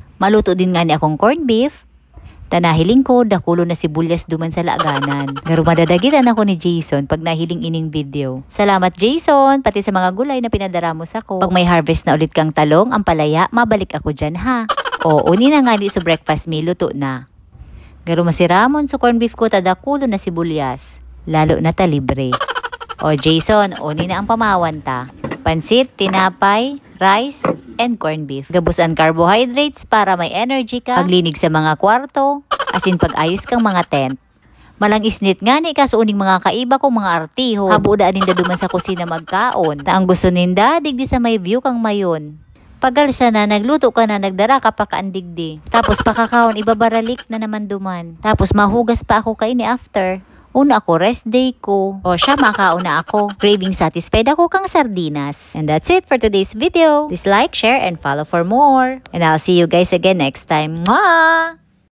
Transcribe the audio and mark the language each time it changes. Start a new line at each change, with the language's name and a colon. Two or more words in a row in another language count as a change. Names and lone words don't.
Bikol: Maluto din nga ni akong
English: corned beef.
Bikol: Tanahiling ko, dakulo na sibuyas duman sa laaganan. Garo madadagiran ako ni Jason pag nahiling ining video. Salamat Jason, pati sa mga gulay na pinadara mo sa ko. Pag may harvest na ulit kang talong, ang palaya, mabalik ako dyan ha. O, uni na nga ni so
English: breakfast meal,
Bikol: luto na. Garo masiramon sa
English: corned beef
Bikol: ko, tadakulo na sibuyas. Lalo na talibre. O Jason, uni na ang pamawan ta. Pansit, tinapay,
English: rice, and corned beef.
Bikol: Gabusan carbohydrates para may energy ka. Paglinig sa mga kwarto, asin pag-ayos kang mga tent. Malang isnit nga ni kaso uning mga kaiba kong mga artiho. Habuda ninda duman sa kusina magkaon. Ta ang gusto ninda, digdi sa may view kang mayon. Pagalsa na, nagluto ka na, nagdara ka pa kaandigdi. Tapos pakakaon, ibabaralik na naman duman. Tapos mahugas pa ako kaini after. Una ako,
English: rest day
Bikol: ko. O siya, makauna ako.
English: Craving satisfied
Bikol: ako kang sardinas.
English: And that's it for today's video. Please like, share, and follow for more. And I'll see you guys again next time. Mwah!